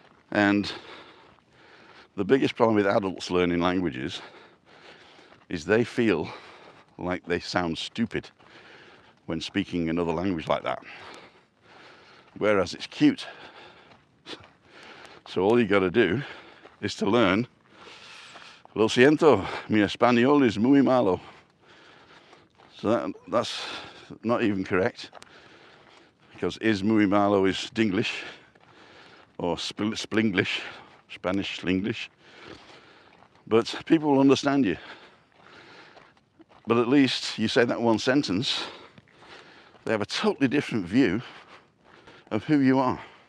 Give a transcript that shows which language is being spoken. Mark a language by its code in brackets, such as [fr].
[en] And the biggest problem with adults learning languages is they feel like they sound stupid when speaking another language like that, whereas it's cute. So all you got to do is to learn, [es] lo siento, mi español es muy malo. [en] So that's not even correct, because is [es] muy malo [en] is Dinglish, or Splinglish, Spanish Slinglish. But people will understand you. But at least you say that one sentence, they have a totally different view of who you are.